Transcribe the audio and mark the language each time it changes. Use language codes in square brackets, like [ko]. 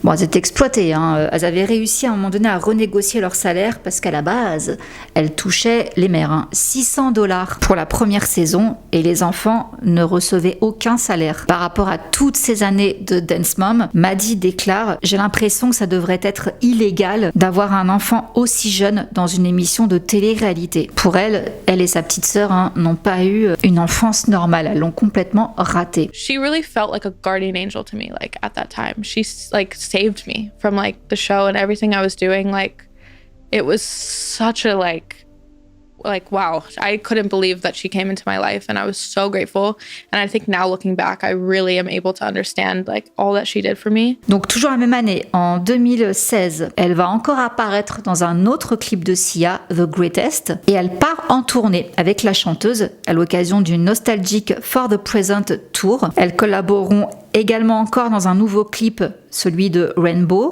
[fr] Bon, elles étaient exploitées, Elles avaient réussi à un moment donné à renégocier leur salaire parce qu'à la base, elles touchaient, les mères, $600 pour la première saison et les enfants ne recevaient aucun salaire. Par rapport à toutes ces années de Dance Mom, Maddie déclare « J'ai l'impression que ça devrait être illégal d'avoir un enfant aussi jeune dans une émission de télé-réalité. » Pour elle et sa petite sœur n'ont pas eu une enfance normale. Elles l'ont complètement ratée. [en] She really felt like a guardian angel to me, like at that time. She like saved me from like the show and everything I was doing. Like it was such a like like, wow, I couldn't believe that she came into my life, and I was so grateful. And I think now looking back, I really am able to understand like all that she did for me. [fr] Donc toujours la même année, en 2016, elle va encore apparaître dans un autre clip de Sia, The Greatest, et elle part en tournée avec la chanteuse à l'occasion du nostalgique For the Present Tour. Elles collaboreront également encore dans un nouveau clip, celui de Rainbow.